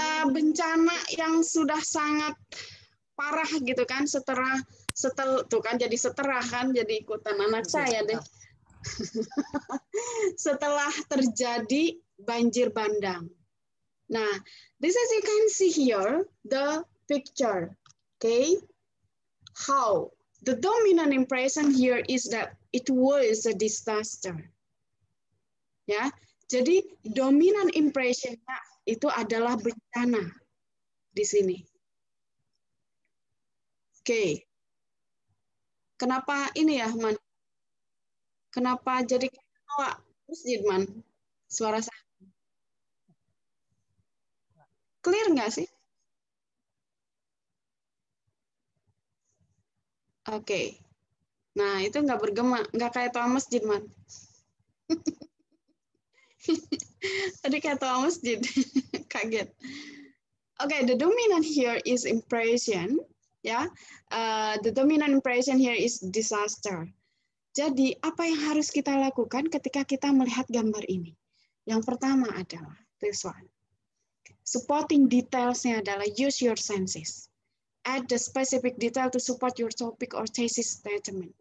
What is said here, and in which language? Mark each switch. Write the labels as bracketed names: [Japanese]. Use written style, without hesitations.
[Indonesian] Bencana yang sudah sangat parah gitu kan, setelah tuh kan jadi ikutan anak saya deh. Setelah terjadi banjir bandang. [English] Nah, this as you can see here the picture. Okay, how the dominant impression here is that it was a disaster. [Indonesian] Ya, jadi dominant impression-nya itu adalah bencana di sini. Oke. Kenapa ini ya, Man? Kenapa jadi ketawa? Masjid, Man? Suara saya. Clear nggak sih? Oke. Nah, itu nggak bergema, nggak kayak toa masjid, Man. Tadi kayak toa masjid. Kaget. [English] Okay, the dominant here is impression. Ya, the dominant impression here is disaster. [Indonesian] Jadi, apa yang harus kita lakukan ketika kita melihat gambar ini? Yang pertama adalah [English] this one. [Indonesian] Supporting details-nya adalah use your senses. [English] Add the specific detail to support your topic or thesis statement.